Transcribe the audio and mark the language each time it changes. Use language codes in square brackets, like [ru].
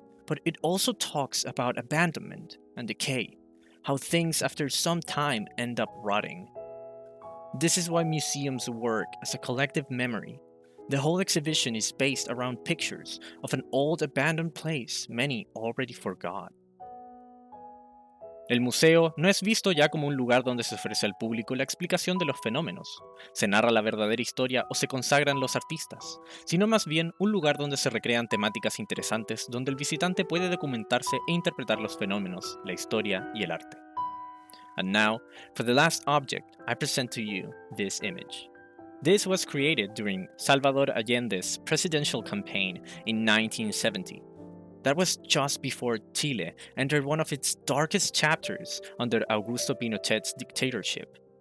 [en] But it also talks about abandonment and decay, how things after some time end up rotting. This is why museums work as a collective memory. The whole exhibition is based around pictures of an old abandoned place many already forgot. [es] El museo no es visto ya como un lugar donde se ofrece al público la explicación de los fenómenos, se narra la verdadera historia o se consagran los artistas, sino más bien un lugar donde se recrean temáticas interesantes donde el visitante puede documentarse e interpretar los fenómenos, la historia y el arte. [en] And now, for the last object, I present to you this image. This was created during Salvador Allende's presidential campaign in 1970. That was just before Chile entered one of its darkest chapters under Augusto Pinochet's dictatorship.